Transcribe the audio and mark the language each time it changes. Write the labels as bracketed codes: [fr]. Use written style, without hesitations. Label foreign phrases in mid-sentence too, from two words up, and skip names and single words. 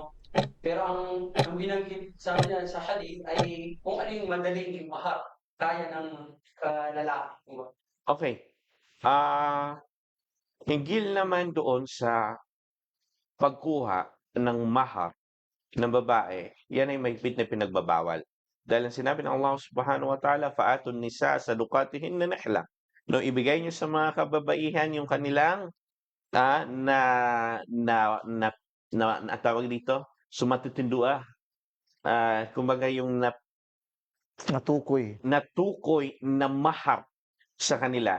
[tl] Pero ang binanggit sa hadith ay kung ano yung madaling mahal kaya ng lalaki. Diba? okay. Hinggil naman doon sa pagkuha ng mahar ng babae, yan ay mahigpit na pinagbabawal. Dahil ang sinabi ng Allah [ar] سبحانه وتعالى, فآتوا النساء صدقاتهن نحلة. [tl] No, ibigay niyo sa mga kababaihan yung kanilang na tawag dito, sumatutindua. Kumbaga yung Natukoy. natukoy na mahar sa kanila.